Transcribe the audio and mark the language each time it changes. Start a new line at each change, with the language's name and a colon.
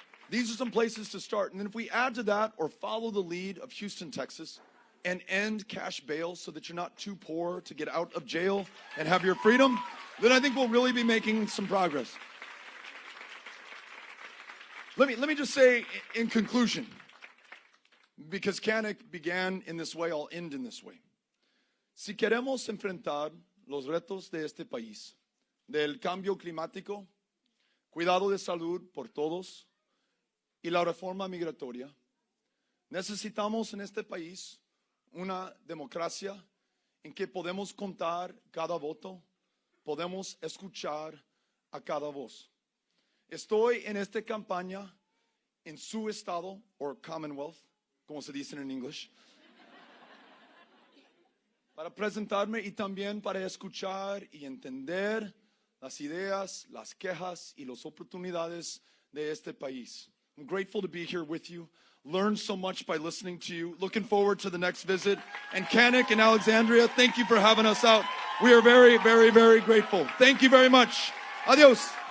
English: These are some places to start. And then if we add to that or follow the lead of Houston, Texas, and end cash bail so that you're not too poor to get out of jail and have your freedom, then I think we'll really be making some progress. Let me just say in conclusion, because Kanik began in this way, I'll end in this way.
Spanish: Si queremos enfrentar los retos de este país, del cambio climático, cuidado de salud por todos y la reforma migratoria, necesitamos en este país una democracia en que podemos contar cada voto, podemos escuchar a cada voz. Estoy en esta campaña en su estado, or Commonwealth, como se dice en English, para presentarme y también para escuchar y entender las ideas, las quejas y las oportunidades de este país.
English: I'm grateful to be here with you. Learned so much by listening to you. Looking forward to the next visit. And Kanik and Alexandria, thank you for having us out. We are very, very, very grateful. Thank you very much. Adios.